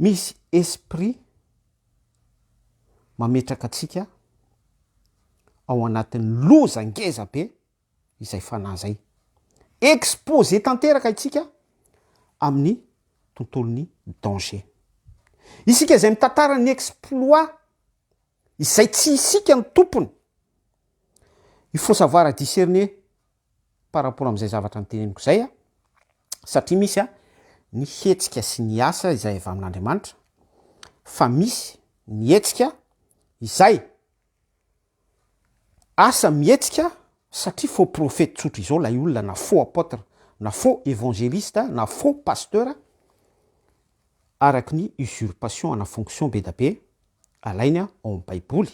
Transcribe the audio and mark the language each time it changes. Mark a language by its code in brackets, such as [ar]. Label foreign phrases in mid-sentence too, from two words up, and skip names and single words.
[mg] Misy esprit mametraka atsika ao anatin'ny loza ngeza be izay fanazay expose tanteraka itsika amin'ny tontolon'ny danger. Isika izay mitantara ny exploit izay tsy isika ny tompony, [fr] il faut savoir discerner par rapport [mg] am'izay zavatra nyteneniko zay satria misy ny hetsika sy ny asa izay avy amin'Andriamanitra, fa misy ny hetsika izay asa mihetsika satria [fr] faux prophète [mg] tsotra izao lay olona, na [fr] faux apôtre, [mg] na [fr] faux évangéliste, [mg] na [fr] faux pasteur, [mg] araky ny usurpation ana fonction be da be alainy ao amin'ny baiboly.